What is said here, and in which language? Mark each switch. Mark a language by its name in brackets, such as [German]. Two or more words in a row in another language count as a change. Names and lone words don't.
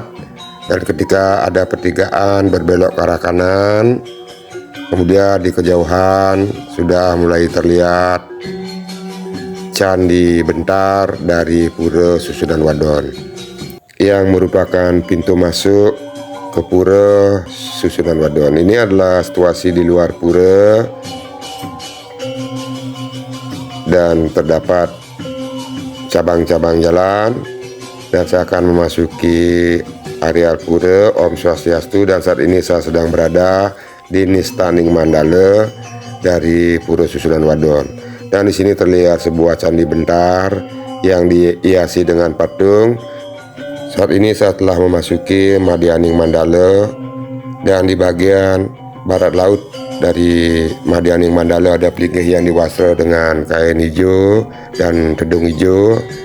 [Indonesian] Dan ketika ada pertigaan berbelok ke arah kanan, kemudian di kejauhan sudah mulai terlihat Candi Bentar dari Pura Susunan Wadon yang merupakan pintu masuk ke Pura Susunan Wadon. Ini adalah situasi di luar pura dan terdapat cabang-cabang jalan, dan saya akan memasuki areal pura. [Balinese] Om Swastiastu. [Indonesian] Dan saat ini saya sedang berada di Nistaning Mandala dari Pura Susunan Wadon. Dan di sini terlihat sebuah candi bentar yang dihiasi dengan patung. Saat ini saya telah memasuki Madyaning Mandala Dan di bagian barat laut dari Madianing Mandala ada Plinggih yang diwastra dengan kain hijau dan tedung hijau.